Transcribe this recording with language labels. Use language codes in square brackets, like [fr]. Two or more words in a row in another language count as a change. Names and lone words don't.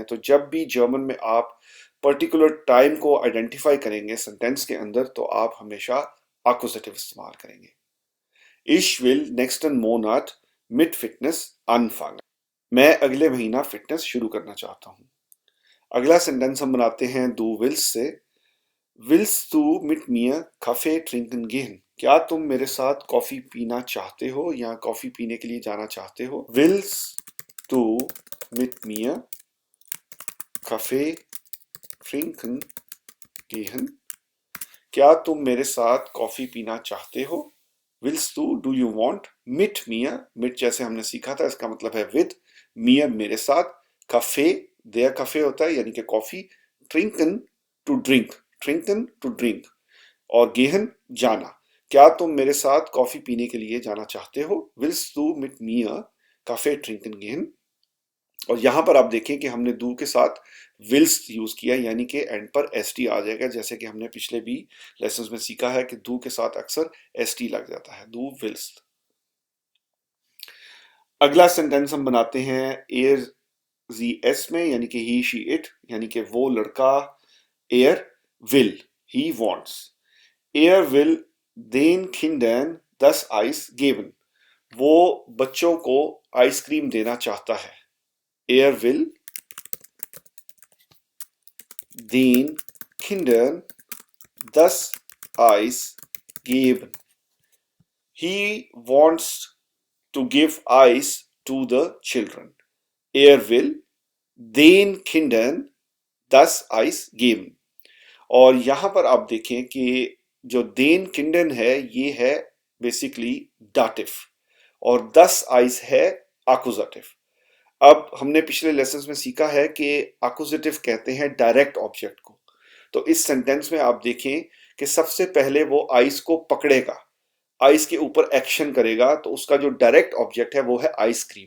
[hi] तो जब भी जर्मन में आप [en] particular time [hi] को आइडेंटिफाई करेंगे सेंटेंस के अंदर, तो आप हमेशा एक्कुजेटिव इस्तेमाल करेंगे। [de] Ich will nächsten Monat mit Fitness anfang. [hi] मैं अगले महीना फिटनेस शुरू करना चाहता हूं। अगला सेंटेंस हम बनाते हैं [de] du willst [hi] से। [de] Willst du mit mir Kaffee trinken gehen? [hi] क्या तुम मेरे साथ कॉफी पीना चाहते हो या कॉफी पीने के लिए जाना चाहते हो? [de] Willst du mit mir Kaffee trinken gehen? [hi] क्या तुम मेरे साथ कॉफी पीना चाहते हो? [de] Willst du, [en] do you want? [de] Mit mir, mit [hi] जैसे हमने सीखा था, इसका मतलब है with, mir मेरे साथ, Kaffee, [de] der Kaffee [hi] होता है यानी कि कॉफी, trinken [en] to drink [hi] और gehen जाना। क्या तुम मेरे साथ कॉफी पीने के लिए जाना चाहते हो? [de] Willst du mit mir Kaffee trinken gehen? [hi] और यहां पर आप देखें कि हमने दू के साथ विल्स यूज किया यानी कि एंड पर एस टी आ जाएगा, जैसे कि हमने पिछले भी लेसन में सीखा है कि दू के साथ अक्सर एस टी लग जाता है, [de] du willst. [hi] अगला सेंटेंस हम बनाते हैं [de] er sie es [hi] में, यानी कि [en] he she it, [hi] यानी कि वो लड़का [de] er will, [en] he wants, [de] Er will den Kindern 10 Eis geben, [hi] वो बच्चों को आइसक्रीम देना चाहता है। [de] Er will den Kindern das Eis geben. [en] He wants to give ice to the children. [de] Er will den Kindern das Eis geben. [hi] और यहां पर आप देखें कि जो [de] den Kindern [hi] है ये है बेसिकली डाटिव और [de] 10 Eis [hi] है एक्यूजेटिव। अब हमने पिछले लेसन में सीखा है कि एक्यूजेटिव कहते हैं [en] direct object [hi] को। तो इस सेंटेंस में आप देखें कि सबसे पहले वो आइस को पकड़ेगा, आइस के ऊपर एक्शन करेगा, तो उसका जो [en] direct object [hi] है वो है आइसक्रीम।